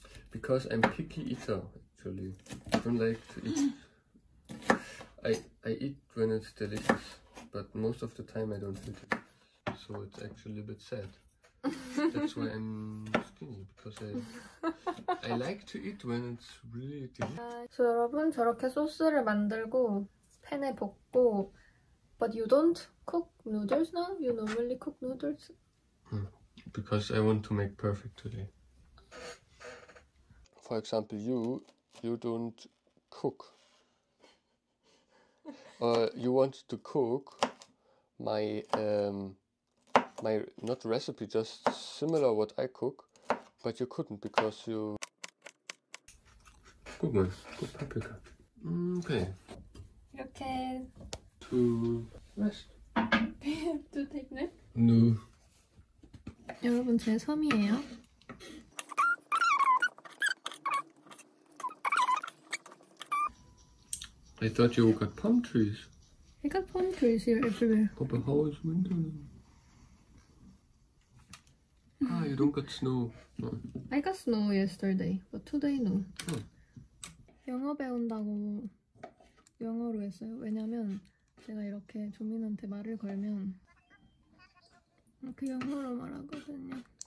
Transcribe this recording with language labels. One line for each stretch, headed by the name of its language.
English: Because I'm picky eater actually. I don't like to eat. I eat when it's delicious, but most of the time I don't eat it. So it's actually a bit sad. That's why I'm skinny, because I like to eat when it's really delicious.
Korean: 그래서 여러분 저렇게 소스를 만들고 팬에 볶고
English: But you don't cook noodles now? You normally cook noodles? Because I want to make perfect today. For example, you don't cook. You want to cook my my not recipe, just similar what I cook, but you couldn't because you. Good one. Good paprika. Okay.
Korean: 이렇게
English: To rest. to take nap? No.
Korean: 여러분 제 섬이에요.
English: I thought you got palm trees. I got palm trees here everywhere. Oh, but how is winter now? Ah, you don't got snow. No. I got snow yesterday, but today no. Oh.
Korean: 영어 배운다고 영어로 했어요. 왜냐면 제가 이렇게 조민한테 말을 걸면 이렇게 영어로 말하거든요.